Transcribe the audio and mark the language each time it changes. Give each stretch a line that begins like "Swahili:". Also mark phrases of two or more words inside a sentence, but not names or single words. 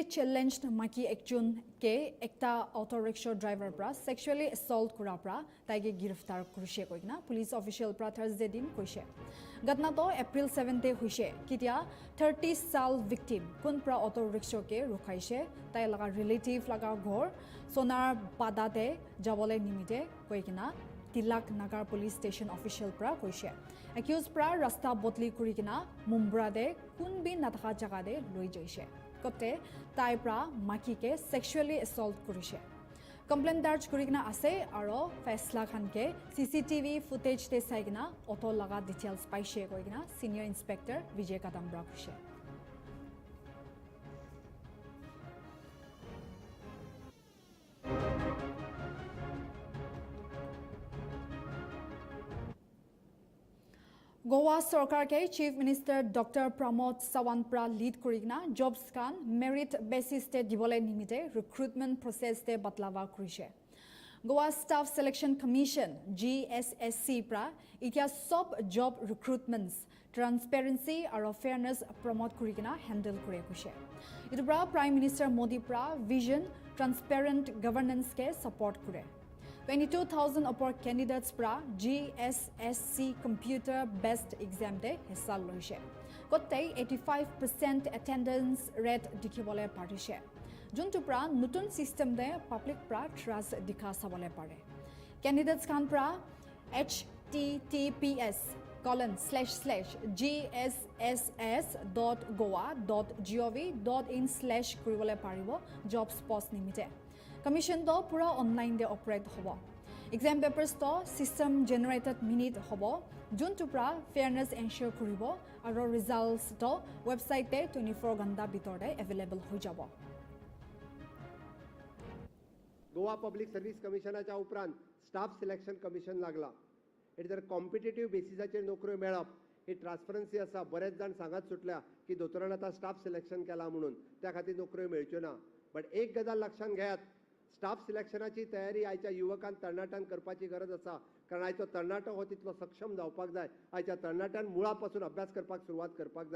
Naga Pidgin: challenged maki ekjun ke ekta
English: auto rickshaw driver
Naga Pidgin: pra
English: sexually assault
Naga Pidgin: kura pra taige giriftar kurise koina
English: police official
Naga Pidgin: pra Thursday din koise gatna to April 7 te hoise kitia 30 sal victim kun pra
English: auto rickshaw
Naga Pidgin: ke rukhaise tai laga relative laga ghor sonar padate jabole nimite koikina Tilak Nagar
English: police station official
Naga Pidgin: pra koise accused pra rasta botli kurikina Mumbra de kunbi natha jaga de loi jaise kote tai pra maki ke
English: sexually assault
Naga Pidgin: kurise complaint darj kurikina ase aro faisla khan ke
English: CCTV footage
Naga Pidgin: te saigina auto laga details paise koikina
English: senior inspector
Naga Pidgin: Vijay Kadambra koise Goa Sarkar ke
English: Chief Minister
Naga Pidgin: Dr. Pramod Sawant pra lead kurigna jobs kan
English: merit basis
Naga Pidgin: te dibole nimite
English: recruitment process
Naga Pidgin: te batlava kurise. Goa Staff Selection Commission GSSC pra itia sob
English: job recruitments transparency
Naga Pidgin: aro
English: fairness promote
Naga Pidgin: kurigna handle kure kuse. Itu pra Prime Minister Modi pra vision
English: transparent governance
Naga Pidgin: ke support kure. 22,000
English: upper candidates
Naga Pidgin: pra GSSC
English: computer based exam
Naga Pidgin: de hissa loise. Kottei 85%
English: attendance rate
Naga Pidgin: dikhibole parise. Juntu pra nutun system de public pra trust dikha sabole pare. Candidates khan pra https://gss.goa.gov.in/kuribole paribo
English: jobs post
Naga Pidgin: nimite. Commission to pura online de operate hobo.
English: Exam papers
Naga Pidgin: to
English: system generated minute
Naga Pidgin: hobo. Juntu pra
English: fairness ensure
Naga Pidgin: kuribo aro results to website te 24 ganta bitor de available hoi jabo.
Konkani: गोवा पब्लिक सर्व्हिस कमिशनाच्या उपरांत स्टाफ सिलेक्शन कमिशन लागला हें जर
English: competitive basisacher
Konkani: नोकऱ्यो मेळप ही ट्रान्सपरन्सी आसा बरेच जाण सांगत सुटल्या की दोतोरान आतां स्टाफ सिलेक्शन केला म्हणून त्या खातीर नोकऱ्यो मेळच्यो ना बट एक गजाल लक्षात घेयात स्टाफ सिलेक्शनाची तयारी आयच्या युवकांक तरणाट्यान करपाची गरज आसा कारण आयचो तरणाटो हो तितलो सक्षम जावपाक जाय आयच्या तरणाट्यान मुळा पासून अभ्यास करपाक सुरवात करपाक जाय.